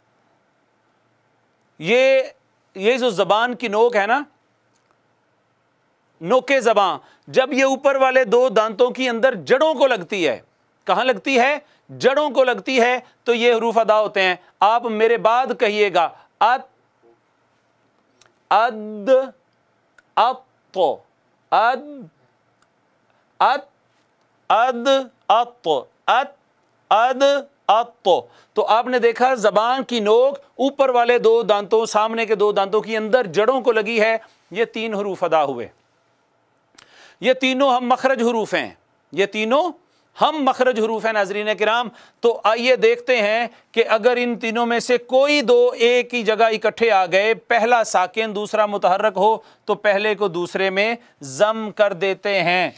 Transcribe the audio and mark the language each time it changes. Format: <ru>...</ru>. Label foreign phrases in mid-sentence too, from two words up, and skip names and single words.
<ur>یہ جو زبان کی نوک ہے نا، نوکِ زبان، جب یہ اوپر والے دو دانتوں کی اندر جڑوں کو لگتی ہے، کہاں لگتی ہے? جڑوں کو لگتی ہے، تو یہ حروف ادا ہوتے ہیں. آپ میرے بعد کہیے گا اَت، اَد، اَت، اَد، اَت، اَد، اَت، اَت، اَد، اَت. تو آپ نے دیکھا زبان کی نوک اوپر والے دو دانتوں، سامنے کے دو دانتوں کی اندر جڑوں کو لگی ہے. یہ تین حروف ادا ہوئے. یہ تینوں ہم مخرج حروف ہیں، یہ تینوں ہم مخرج حروف ہیں ناظرینِ کرام. تو آئیے دیکھتے ہیں کہ اگر ان تینوں میں سے کوئی دو ایک ہی جگہ اکٹھے آ گئے، پہلا ساکن دوسرا متحرک ہو تو پہلے کو دوسرے میں ضم کر دیتے ہیں.</ur>